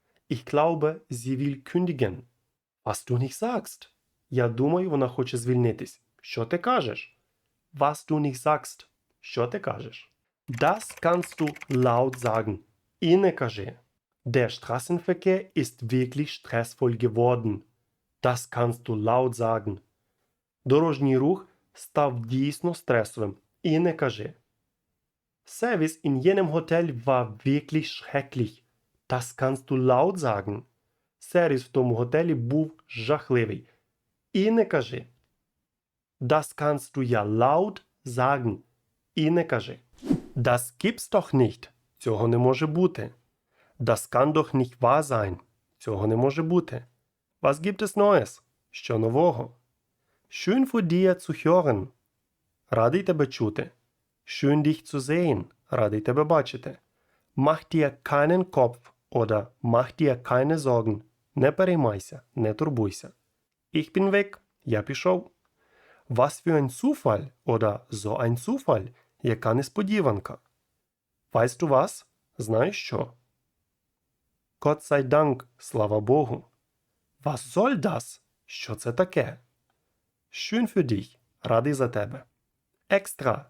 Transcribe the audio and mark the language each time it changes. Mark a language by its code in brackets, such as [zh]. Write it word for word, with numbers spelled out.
[de] Ich glaube, sie will kündigen. Was du nicht sagst. [uk] Я думаю, вона хоче звільнитись. Що ти кажеш? [de] Was du nicht sagst. [uk] Що ти кажеш? [de] Das kannst du laut sagen. [uk] І не кажи. [de] Der Straßenverkehr ist wirklich stressvoll geworden. Das kannst du laut sagen. [uk] Дорожній рух став дійсно стресовим. І не кажи. [de] Service in jenem Hotel war wirklich schrecklich. Das kannst du laut sagen. [uk] Сервіс в тому готелі був жахливий. І не кажи. [de] Das kannst du ja laut sagen. [uk] І не кажи. [de] Das gibt's doch nicht. [uk] Цього не може бути. [de] Das kann doch nicht wahr sein. [uk] Цього не може бути. [de] Was gibt es Neues? [uk] Що нового? [de] Schön für dir zu hören. [uk] Радий тебе чути. [de] Schön dich zu sehen. [uk] Радий тебе бачити. [de] Mach dir keinen Kopf oder mach dir keine Sorgen. [uk] Не переймайся, не турбуйся. [de] Ich bin weg. [uk] Я пішов. [de] Was für ein Zufall oder so ein Zufall. [uk] Яка несподіванка. [de] Weißt du was? [uk] Знаєш що? [de] Gott sei Dank. [uk] Слава Богу. [de] Was soll das? [uk] Що це таке? [de] Schön für dich. [uk] Радий за тебе. [de] Extra.